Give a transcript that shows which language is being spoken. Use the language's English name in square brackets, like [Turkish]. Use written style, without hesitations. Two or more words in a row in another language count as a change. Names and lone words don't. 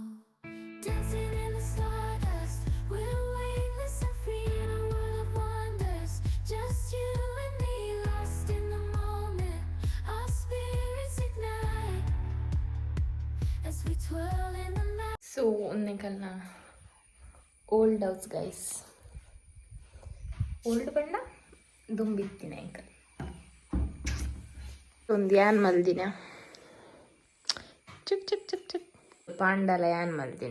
[English] Dancing in the stardust, we're weightless and free in a world of wonders. Just you and me, lost in the moment. Our spirits ignite as we twirl in the night. So ಒಂದೆಂಕಲ್ನ old house guys. [Tulu] ಓಲ್ಡ್ ಬಣ್ಣ ದುಂಬಿತ್ತಿನ ಎಂಕಲ್ ಒಂದು ಯಾನ್ ಮಲ್ದಿನ ಚುಕ್ ಚುಕ್ ಚುಕ್ ಚುಕ್ ಪಾಂಡಲ ಯಾನ್ ಮಲ್ದಿನ.